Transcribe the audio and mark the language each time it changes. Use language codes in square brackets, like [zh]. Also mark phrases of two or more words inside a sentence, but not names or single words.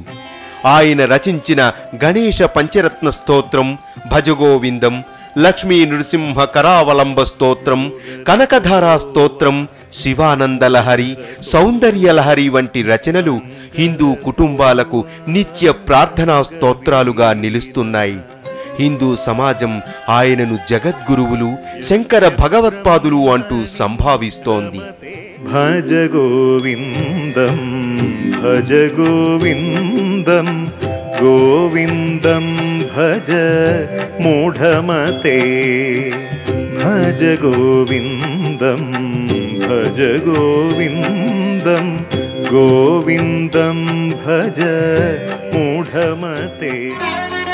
[te] ఆయన రచించిన గణేశ పంచరత్న స్తోత్రం, భజగోవిందం, లక్ష్మీ నృసింహ కరావలంబ స్తోత్రం, కనకధారా స్తోత్రం, శివానందలహరి, సౌందర్యలహరి వంటి రచనలు హిందూ కుటుంబాలకు నిత్య ప్రార్థనా స్తోత్రాలుగా నిలుస్తున్నాయి. హిందూ సమాజం ఆయనను జగద్గురువులు, శంకర భగవత్పాదులు అంటూ సంభావిస్తోంది. [sa] భజ గోవిందం భజ గోవిందం గోవిందం భజ మూఢమతే భజ గోవిందం భజ గోవిందం గోవిందం భజ మూఢమతే।